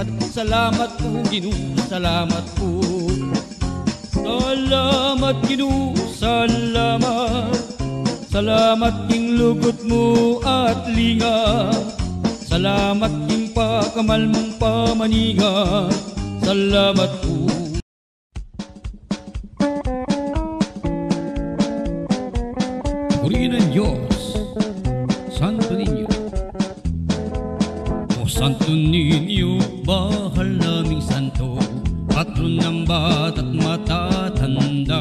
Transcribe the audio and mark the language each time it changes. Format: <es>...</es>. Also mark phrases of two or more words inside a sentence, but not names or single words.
<pam>Salamat po, Ginoo, salamat po. Salamat Ginoo, salamat. Salamat king lugod mo at lingap. Salamat king pakamal mong pamanihat.</pam> <tl>Salamat po. Purihin ang Diyos, Santo Niño. O Santo Niño, bahal naming santo, patron ng bata't matatanda.</tl>